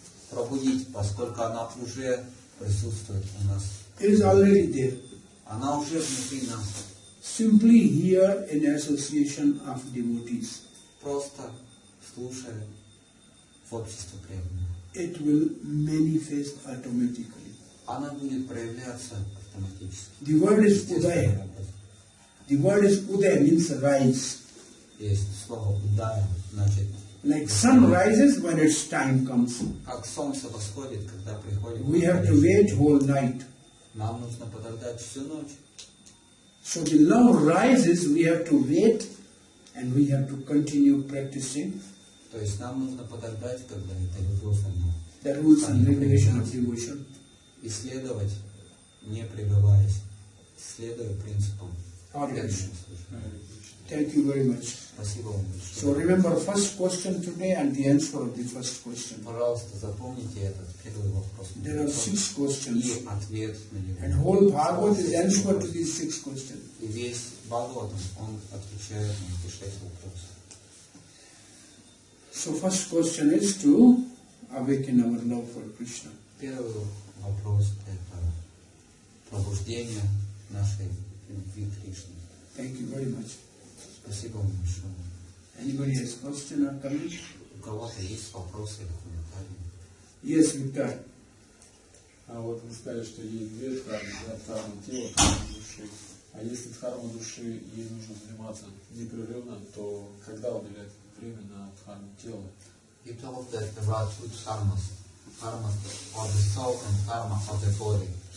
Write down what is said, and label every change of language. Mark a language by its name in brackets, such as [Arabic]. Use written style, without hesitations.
[Russian] пробудить, поскольку она уже присутствует у нас. [English] It is already there. [Russian] Она уже внутри нас. [English] Simply here in association of devotees. [Russian] Просто слушая в обществе преданных. [English] It will manifest automatically. [Russian] Она будет проявляться автоматически. [English] The word is Udaya. The word is Udaya means rise. [Russian] Есть слово «удая», значит, [English] Like sun rises when its time comes. [Russian] как солнце восходит, когда приходит. [English] We have to wait whole night. [Russian] Нам нужно подождать всю ночь. [English] So the love rises, we have to wait and we have to continue practicing. [Russian] То есть нам нужно подождать, когда эта любовь, она [English] The rules and regulation of devotion. [Russian] исследовать, не прерываясь, следуя принципам [Sanskrit] Hare Krishna. [Russian] следующем служении. [English] Thank you very much. [Russian] Спасибо вам большое. [English] So remember first question today and the answer of the first question. [Russian] Пожалуйста, запомните этот первый вопрос. [English] There are 6 questions. [Russian] И ответ на него. [English] And whole Bhagavad is answer to these 6 questions. [Russian] И весь Бхагаватам, он отвечает на эти 6 вопросов. [English] So first question is to awaken our love for Krishna. [Russian] Первый вопрос – это пробуждение нашей любви к Кришне. [English] Thank you very much. [Russian] Спасибо вам большое. [English] Anybody has question or comment? [Russian] У кого-то есть вопросы или комментарии? [English] Yes, Victor. [Russian] А вот вы сказали, что есть две дхармы, да, дхарма тела, дхарма души. А если дхарма души, ей нужно заниматься непрерывно, то когда уделять время на дхарму тела? [English] You told that there are 2 dharmas, dharma of the soul and dharma of the body.